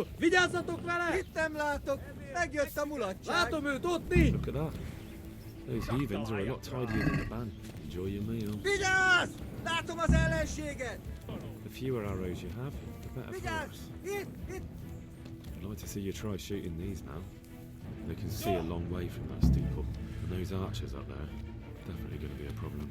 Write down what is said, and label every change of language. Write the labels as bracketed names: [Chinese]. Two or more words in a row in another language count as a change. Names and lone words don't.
[Hungarian] Vigyázzatok vele! Itt nem látok! Megjött a mulatság! Látom őt, ott mi! [English] Look at that. Those heathens are a lot tidier than the band. Enjoy your meal. [Hungarian] Vigyázz! Látom az ellenséget! [English] The fewer arrows you have, the better for [Hungarian] Vigyázz! [English] us. [Hungarian] Itt! [English] I'd like to see you try shooting these now. They can see a long way from that steeple, and those archers up there, definitely going to be a problem.